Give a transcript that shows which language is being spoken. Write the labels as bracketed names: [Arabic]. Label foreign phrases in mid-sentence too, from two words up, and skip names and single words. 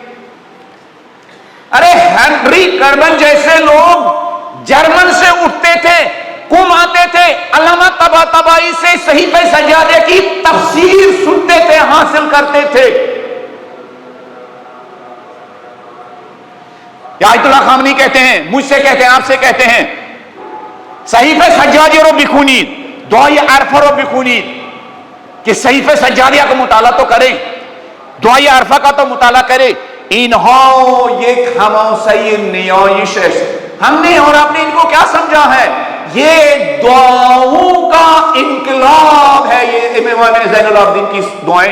[Urdu] ارے ہنری کربن جیسے لوگ جرمن سے اٹھتے تھے، قم آتے تھے، علامہ طباطبائی سے صحیفہ سجادیہ کی تفسیر سنتے تھے، حاصل کرتے تھے۔ آیت اللہ خامنی کہتے ہیں، مجھ سے کہتے ہیں، آپ سے کہتے ہیں [Persian] صحیفہ سجادیہ رو بخونید، دعائے عرفہ رو بخونید، [Urdu] کہ صحیفہ سجادیہ کا مطالعہ تو کریں، دعائے عرفہ کا تو مطالعہ کریں۔ انہوں یہ خاموشی نیایش ہے، ہم نے اور آپ نے ان کو کیا سمجھا ہے؟ یہ دعاؤں کا انقلاب ہے، یہ امام زین العابدین کی دعائیں۔